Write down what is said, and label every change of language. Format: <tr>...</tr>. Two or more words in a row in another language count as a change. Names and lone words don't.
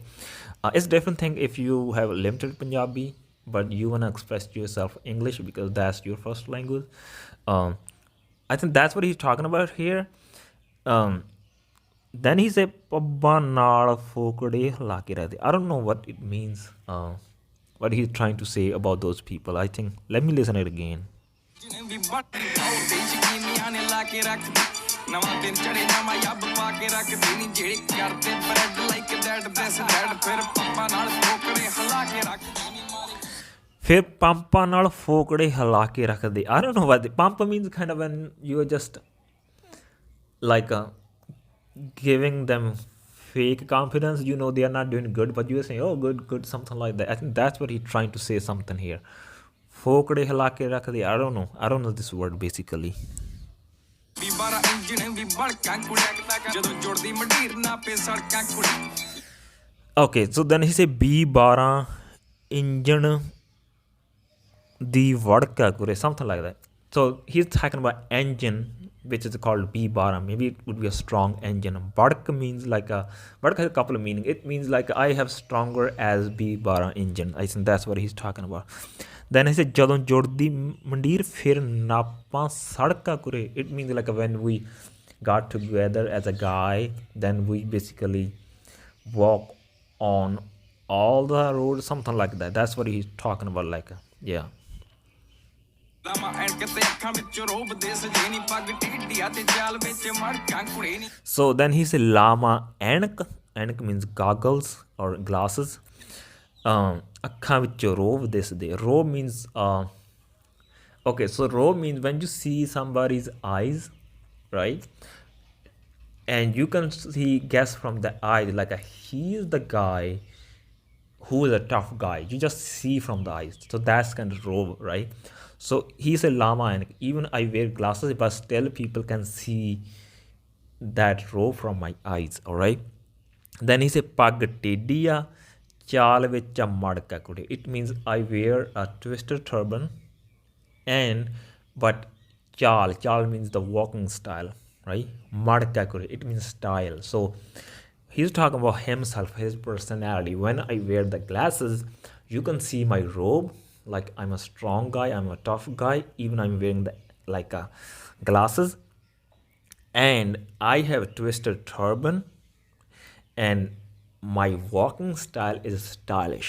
<en>It's a different thing if you have limited Punjabi, but you want to express yourself English because that's your first language. I think that's what he's talking about here. Then he said,</en> <pa>"ਪੱਬਾਂ ਨਾਲ ਫੋਕੜੇ ਹਿਲਾ ਕੇ ਰੱਖਦੇ."</pa> <en>I don't know what it means, what he's trying to say about those people. I think, let me listen it again.</en> <pa>ਫਿਰ ਪੰਪਾਂ ਨਾਲ ਫੋਕੜੇ ਹਿਲਾ ਕੇ ਰੱਖਦੇ.</pa> <en>I don't know what the pump means, kind of when you are just like giving them fake confidence, you know they are not doing good, but you are saying, oh good, something like that. I think that's what he's trying to say, something here.</en> <pa>ਫੋਕੜੇ ਹਿਲਾ ਕੇ ਰੱਖਦੇ.</pa> <en>I don't know this word basically. Okay, so then he said B12 engine</en> <pa>ਦੀ ਵੜਕਾ ਕੁਰੇ,</pa> <en>something like that. So he's talking about engine, which is called B bara. Maybe it would be a strong engine. Badak means like a badak has a couple of meaning. It means like I have stronger as B bara engine. I think that's what he's talking about. Then he said</en> <pa>ਜਦੋਂ ਜੁੜਦੀ ਮੰਡੀਰ ਫਿਰ ਨਾਪਾਂ ਸੜਕਾਂ ਕੁਰੇ.</pa> <en>It means like when we got together as a guy, then we basically walk on all the roads, something like that. That's what he's talking about, like yeah. So then he said</en> <pa>ਲੰਮਾ ਐਨਕ.</pa> <en>Enak means goggles or glasses.</en> <pa>ਅੱਖਾਂ ਵਿੱਚੋਂ ਰੋਬ ਦਿਸਦੇ.</pa> <en>Rob means okay, so rob means when you see somebody's eyes, right, and you can see guess from the eyes like he is the guy who is a tough guy. You just see from the eyes, so that's kind of robe, right? So he's a lama, and even I wear glasses, but still people can see that robe from my eyes. All right. Then he said</en> <pa>ਪੱਗ ਟੇਢੀਆ ਚਾਲ ਵਿੱਚ ਮੜਕਾ ਕੁੜੇ.</pa> <en>It means I wear a twisted turban, and but ਚਾਲ means the walking style, right?</en> <pa>ਮੜਕਾ ਕੁੜੇ,</pa> <en>it means style. So he's talking about himself, his personality. When I wear the glasses, you can see my robe, like I'm a strong guy, I'm a tough guy. Even I'm wearing the glasses, and I have a twisted turban, and my walking style is stylish.</en>